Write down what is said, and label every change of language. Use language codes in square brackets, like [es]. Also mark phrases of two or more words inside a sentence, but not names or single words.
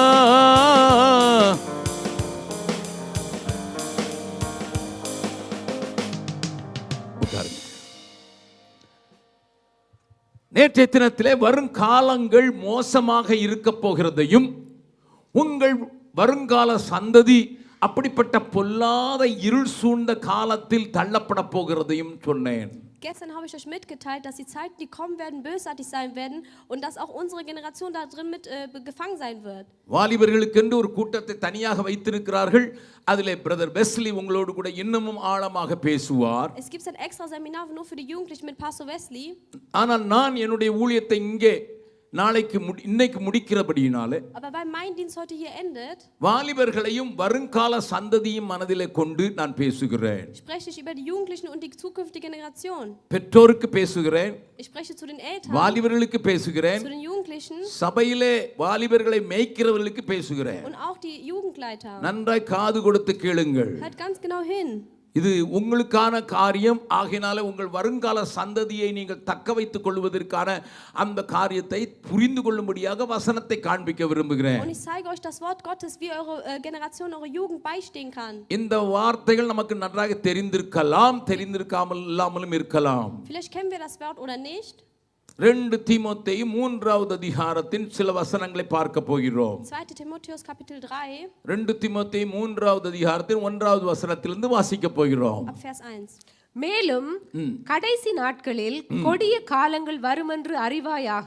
[ta] நேற்றைய தினத்திலே வருங்காலங்கள் மோசமாக இருக்க போகிறதையும் உங்கள் வருங்கால சந்ததி அப்படிப்பட்ட பொல்லாத இருள் சூழ்ந்த காலத்தில் தள்ளப்பட போகிறதையும் சொன்னேன். [de] Gestern habe ich euch mitgeteilt, dass die Zeiten, die kommen werden, bösartig sein werden und dass auch unsere Generation da drin mit gefangen sein wird. [ta] வாலிபர்களுக்கென்று ஒரு கூட்டத்தை தனியாக வைத்திருக்கிறார்கள். அதிலே பிரதர் வெஸ்லி உங்களோடு கூட இன்னமும் ஆழமாக பேசுவார். [de] Es gibt ein extra Seminar nur für die Jugendlichen mit Pastor Wesley. [ta] ஆனால் நான் என்னுடைய ஊழியத்தை இங்கே நாளைக்கு இன்னைக்கு முடிக்கிறபடியினாலே [de] Aber weil mein Dienst heute hier endet, [ta] வாலிபர்களையும் வருங்கால சந்ததியும் மனதிலே கொண்டு நான் பேசுகிறேன். [de] Spreche ich über die Jugendlichen und die zukünftige Generation. [ta] பெற்றோருக்கு பேசுகிறேன். [de] Ich spreche zu den Eltern. [ta] வாலிபர்களுக்கு பேசுகிறேன். [de] Zu den Jugendlichen. [ta] சபையிலே வாலிபர்களை மேய்க்கிறவர்களுக்கு பேசுகிறேன். [de] Und auch die Jugendleiter. [ta] நன்றாய் காது கொடுத்து கேளுங்கள். [de] Hört ganz genau hin. [ta] இது உங்களுக்கான காரியம். ஆகையினால உங்கள் வருங்கால சந்ததியை நீங்கள் தக்க வைத்துக் கொள்வதற்கான அந்த காரியத்தை புரிந்து கொள்ளும்படியாக வசனத்தை காண்பிக்க விரும்புகிறேன். [de] Und ich zeige euch das Wort Gottes, wie eure Generation, eure Jugend beistehen kann. [ta] இந்த வார்த்தைகள் நமக்கு நன்றாக தெரிந்திருக்கலாம், தெரிந்திருக்காமல் இல்லாமலும் இருக்கலாம். [de] Vielleicht kennen wir das Wort oder nicht. [ta] 2 தீமோத்தேயு 3வது அதிகாரத்தின் சில வசனங்களை பார்க்க போகிறோம். [de] 2 Timotheus Kapitel 3. [ta] 2 தீமோத்தேயு 3வது அதிகாரத்தின் 1வது வசனத்திலிருந்து வாசிக்க போகிறோம். [de] Ab Vers 1. [ta] மேலும் கடைசி நாட்களில் கொடிய காலங்கள் வருமென்று அறிவாயாக.